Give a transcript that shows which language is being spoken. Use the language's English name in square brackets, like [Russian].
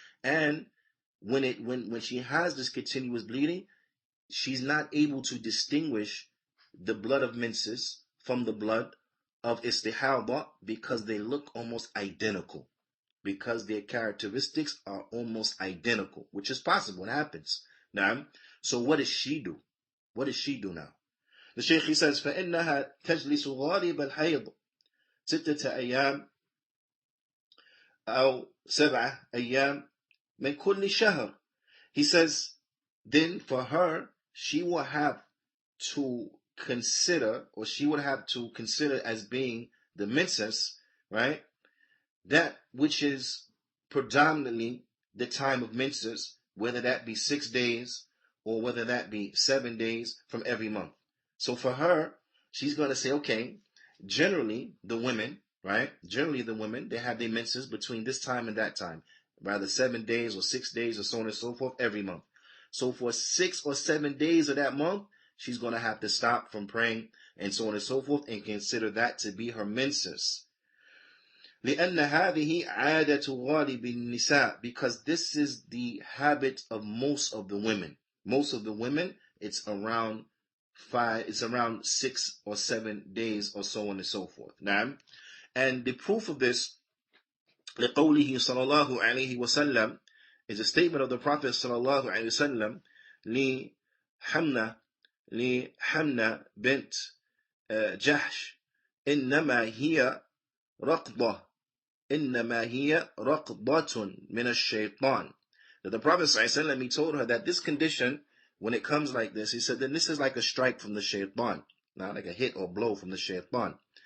[English] And when she has this continuous bleeding, she's not able to distinguish the blood of menses from the blood of istihada because they look almost identical, because their characteristics are almost identical, which is possible. It happens. Now, so what does she do? What does she do now? The Shaykh, he says, [Arabic] فَإِنَّهَا تَجْلِسُ غَالِبَ الْحَيْضِ ستة أيام أو 7 أيام من كل شهر. [English] He says, then for her, she will have to consider, or she would have to consider as being the menses, right? That which is predominantly the time of menses, whether that be 6 days or whether that be 7 days from every month. So for her, she's going to say, okay, generally the women, right? Generally the women, they have their menses between this time and that time, rather 7 days or 6 days or so on and so forth every month. So for 6 or 7 days of that month, she's going to have to stop from praying and so on and so forth and consider that to be her menses. [Arabic] لأن هذه عادة غالب النساء, [English] because this is the habit of most of the women. Most of the women, it's around 6 or 7 days or so on and so forth. Now, and the proof of this, [Arabic] لقوله صلى الله عليه وسلم, [English] is a statement of the Prophet [Arabic] صلى الله عليه وسلم لحمنة بنت جحش إنما هي رقضة من الشيطان. [English] That the Prophet ﷺ, he told her that this condition, when it comes like this, he said that this is like a strike from the shaitan, not like a hit or blow from the shaitan.